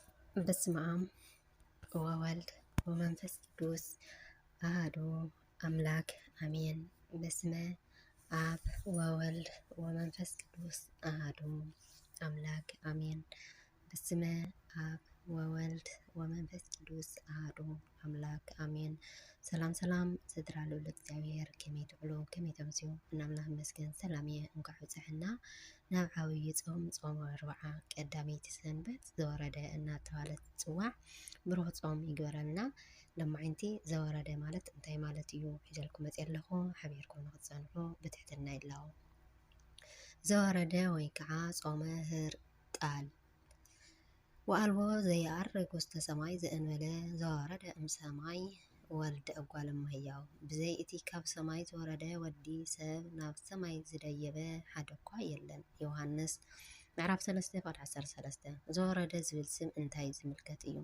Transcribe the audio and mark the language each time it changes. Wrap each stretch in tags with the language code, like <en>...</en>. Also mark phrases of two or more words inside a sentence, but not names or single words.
<gez>በስመ አብ ወወልድ ወመንፈስ ቅዱስ አሐዱ አምላክ አሜን። በስመ አብ ወወልድ ወመንፈስ ቅዱስ አሐዱ አምላክ አሜን። በስመ አብ ወወልድ ወመንፈስ ቅዱስ አሐዱ አምላክ አሜን። ሰላም</gez> <ti>ሰላም ዝድራሉ ለእግዚአብሔር ከመይ ትብሉ ከመይ ተምስዩ እናምላኽ መስገን ሰላም እየ እንኳዕ በፅሕና ናብ ዓብይ ጾም ጾም 40 ቀዳመይቲ ሰንበት ዘወረደ እናተባህለ ዝፅዋዕ ብሩህ ጾም ይግበረልና። ለማዓንቲ ዘወረደ ማለት እንታይ ማለት እዩ ሒዘልኩም መፅእ ኣለኹ ሓቢርኩም ንክትፀንሑ ብትሕትና ይላው። ዘወረደ ወይ ከዓ ጾመ ህርቃል</ti> <gez>ወአልቦ ዘየዐርግ ውስተ ሰማይ ዘእንበለ ዘወረደ እምሰማይ ወልደ እጓለ እመሕያው</gez> <ti>ብዘይ እቲ ካብ ሰማይ ዝወረደ ወዲ ሰብ ናብ ሰማይ ዝደየበ ሓደ እኳ የለን። ዮሃንስ ምዕራፍ 3:13 ዘወረደ ዝብል ስም እንታይ ዝምልከት እዩ?</ti>